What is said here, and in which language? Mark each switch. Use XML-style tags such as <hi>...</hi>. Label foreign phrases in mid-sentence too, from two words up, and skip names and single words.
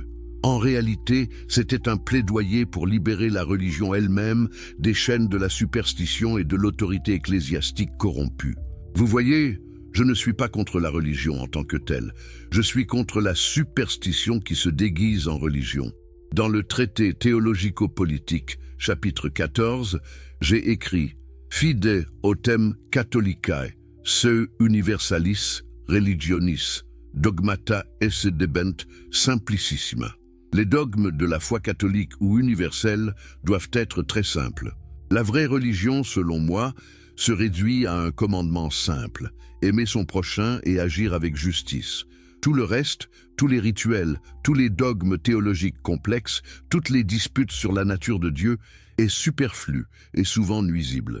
<fr>En réalité, c'était un plaidoyer pour libérer la religion elle-même des chaînes de la superstition et de l'autorité ecclésiastique corrompue. Vous voyez, je ne suis pas contre la religion en tant que telle. Je suis contre la superstition qui se déguise en religion. Dans le traité théologico-politique, chapitre 14, j'ai écrit</fr> <la>« Fide autem catholicae, seu universalis religionis, dogmata esse debent simplicissima ».</la> <fr>Les dogmes de la foi catholique ou universelle doivent être très simples. La vraie religion, selon moi, se réduit à un commandement simple, aimer son prochain et agir avec justice. Tout le reste, tous les rituels, tous les dogmes théologiques complexes, toutes les disputes sur la nature de Dieu est superflu et souvent nuisible.</fr>